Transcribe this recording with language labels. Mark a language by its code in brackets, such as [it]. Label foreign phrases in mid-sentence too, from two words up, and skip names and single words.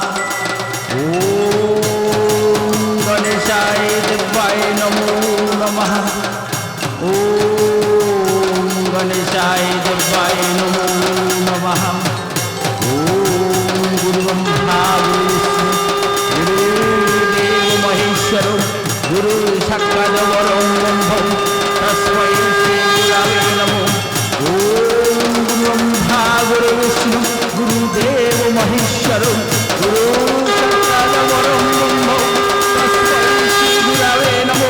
[sa] ওম গণেশায় দেবায় নমো নমঃ। ওম গণেশায় দেবায় নমো নমঃ। ওম গুরু ব্রহ্মা গুরু দেব মহেশ্বর গুরু সাক্ষাৎ পরম ব্রহ্ম তস্मै শ্রী গুরবে নমঃ। ওম গুরু ব্রহ্মা গুরু বিষ্ণু গুরুদেব মহেশ্বর গুরু সাক্ষাৎ পরম ব্রহ্ম তস্मै শ্রী গুরবে নমঃ।